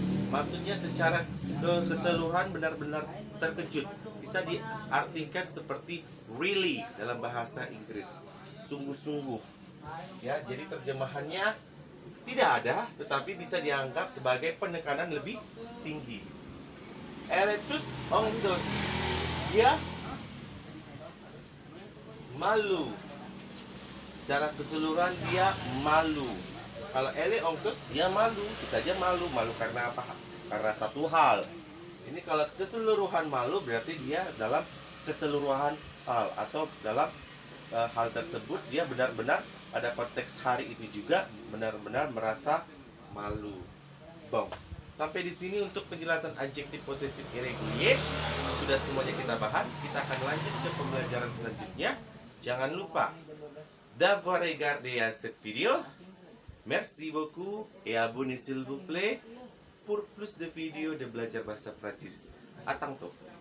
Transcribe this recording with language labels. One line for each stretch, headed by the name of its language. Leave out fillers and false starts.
Indonesian: Maksudnya secara keseluruhan benar-benar terkejut. Bisa diartikan seperti really dalam bahasa Inggris, sungguh-sungguh. Ya, jadi terjemahannya tidak ada, tetapi bisa dianggap sebagai penekanan lebih tinggi.
French: Elle est toute honteuse.
Indonesian: Dia malu. Secara keseluruhan dia malu. Kalau
French: elle est honteuse,
Indonesian: dia malu. Bisa saja malu. Malu karena apa? Karena satu hal. Ini kalau keseluruhan malu berarti dia dalam keseluruhan hal, atau dalam hal tersebut dia benar-benar ada konteks hari itu juga benar-benar merasa malu. Sampai di sini untuk penjelasan adjektif posesif irregulier. sudah semuanya kita bahas, kita akan lanjut ke pembelajaran selanjutnya. Jangan lupa
French: d'avoir regardé cette vidéo. Merci beaucoup et abonnez s'il vous plaît pour plus de vidéos de
Indonesian: belajar bahasa Prancis.
French: À tantôt.